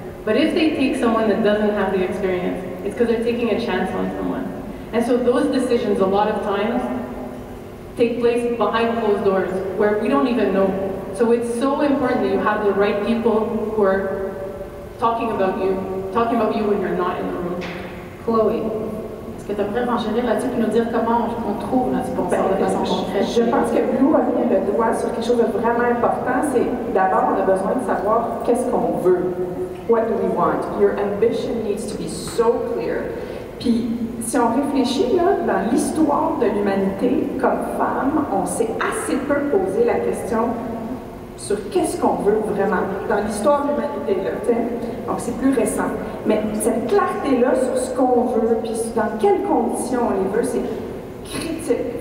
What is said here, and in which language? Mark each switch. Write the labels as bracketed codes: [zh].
[en] But if they take someone that doesn't have the experience, it's because they're taking a chance on someone. And so those decisions, a lot of times, take place behind closed doors, where we don't even know. So it's so important that you have the right people who are talking about you when you're not in the room. [fr] Chloé, est-ce que tu aimerais renchérir là-dessus et nous dire comment on trouve notre sponsor de façon concrète? Je pense que Blue a mis le doigt sur quelque chose de vraiment important. C'est d'abord, on a besoin de savoir qu'est-ce qu'on veut. [en] What do we want? Your ambition needs to be so clear. [fr] Puis, si on réfléchit là, dans l'histoire de l'humanité, comme femme, on s'est assez peu posé la question sur qu'est-ce qu'on veut vraiment dans l'histoire de l'humanité, là, t'sais. Donc c'est plus récent. Mais cette clarté-là sur ce qu'on veut, puis dans quelles conditions on les veut, c'est critique.